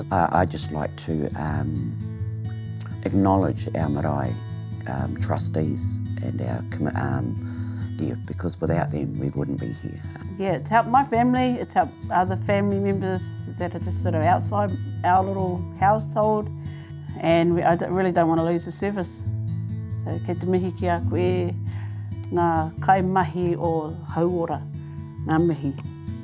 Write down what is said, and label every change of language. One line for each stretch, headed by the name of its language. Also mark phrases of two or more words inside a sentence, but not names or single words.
English: I'd just like to acknowledge our marae trustees and our because without them we wouldn't be here. Yeah, it's helped my family, it's helped other family members that are just sort of outside our little household, and I really don't want to lose the service.
Māori: So kei te mihi ki a koe, ngā kaimahi o Hauora, ngā mihi.